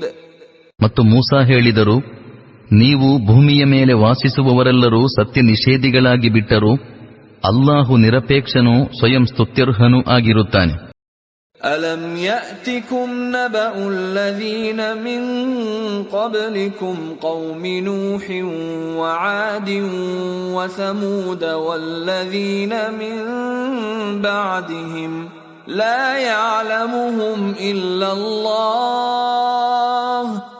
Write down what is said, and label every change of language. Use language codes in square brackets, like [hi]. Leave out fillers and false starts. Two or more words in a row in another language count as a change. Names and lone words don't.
[kn] ಮತ್ತು ಮೂಸಾ ಹೇಳಿದರು, ನೀವು ಭೂಮಿಯ ಮೇಲೆ ವಾಸಿಸುವವರೆಲ್ಲರೂ ಸತ್ಯ ನಿಷೇಧಿಗಳಾಗಿ ಬಿಟ್ಟರೂ ಅಲ್ಲಾಹು ನಿರಪೇಕ್ಷನೂ ಸ್ವಯಂ ಸ್ತುತ್ಯರ್ಹನೂ ಆಗಿರುತ್ತಾನೆ. [ar] ألم يأتكم نبأ الذين من قبلكم قوم نوح وعاد وثمود والذين من بعدهم لا يعلمهم إلا الله